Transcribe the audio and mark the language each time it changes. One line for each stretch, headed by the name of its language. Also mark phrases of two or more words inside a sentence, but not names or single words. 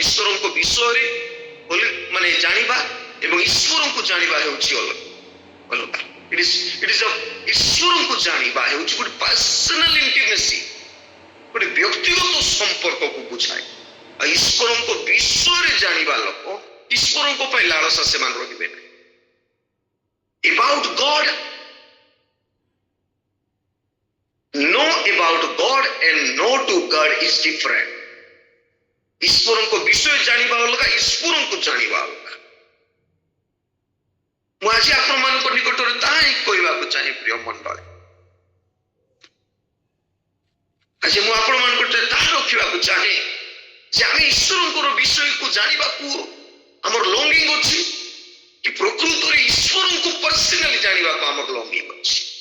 Odia: ଈଶ୍ୱରଙ୍କ ବିଷୟରେ ମାନେ ଜାଣିବା ଏବଂ ଈଶ୍ୱରଙ୍କୁ ଜାଣିବା ହେଉଛି ଅଲଗା। ଈଶ୍ୱରଙ୍କୁ ଜାଣିବା ହେଉଛି ଗୋଟେ
English: personal intimacy,
Odia: ଗୋଟେ ବ୍ୟକ୍ତିଗତ ସମ୍ପର୍କକୁ ବୁଝାଏ। ଆଉ ଈଶ୍ୱରଙ୍କ ବିଷୟରେ ଜାଣିବା ଲୋକ, ଈଶ୍ୱରଙ୍କ ପାଇଁ ଲାଳସା ସେମାନେ ରହିବେ ନାହିଁ।
English: About God, know about God and know to God is different.
Odia: ଈଶ୍ୱରଙ୍କ ବିଷୟ ଜାଣିବା ଅଲଗା, ଈଶ୍ୱରଙ୍କୁ ଜାଣିବା ଅଲଗା। ମୁଁ ଆଜି ଆପଣମାନଙ୍କ ନିକଟରେ ତାହା ହିଁ କହିବାକୁ ଚାହେଁ ପ୍ରିୟ ମଣ୍ଡଳୀ। ଆଜି ମୁଁ ଆପଣମାନଙ୍କ ନିକଟରେ ତାହା ରଖିବାକୁ ଚାହେଁ ଯେ ଆମେ ଈଶ୍ୱରଙ୍କର ବିଷୟକୁ ଜାଣିବାକୁ ଆମର ଲଙ୍ଗିଂ ଅଛି କି ପ୍ରକୃତରେ ଈଶ୍ୱରଙ୍କୁ ପର୍ସନାଲି ଜାଣିବାକୁ ଆମର ଲଙ୍ଗିଂ ଅଛି।